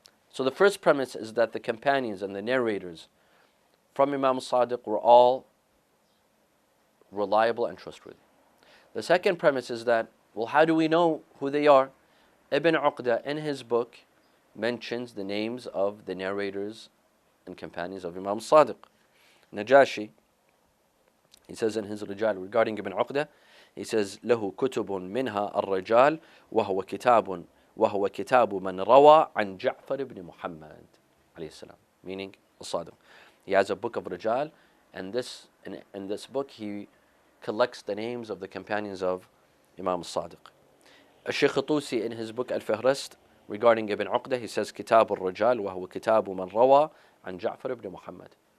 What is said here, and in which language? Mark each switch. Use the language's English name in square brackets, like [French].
[English] So the first premise is that the companions and the narrators from Imam Sadiq were all reliable and trustworthy. The second premise is that, well, how do we know who they are? Ibn Uqda in his book mentions the names of the narrators and companions of Imam Sadiq. Najashi, he says in his Rijal regarding Ibn Uqda, he says, [Arabic] له كتب منها الرجال وهو كتاب من روى عن جعفر بن محمد عليه السلام, [English] meaning al-Sadiq. He has a book of Rijal, and in this book he collects the names of the companions of Imam Sadiq. Shaykh Tusi in his book Al-Fihrist regarding Ibn Uqda, he says [Arabic] كتاب الرجال وهو كتاب من روى عن جعفر بن محمد.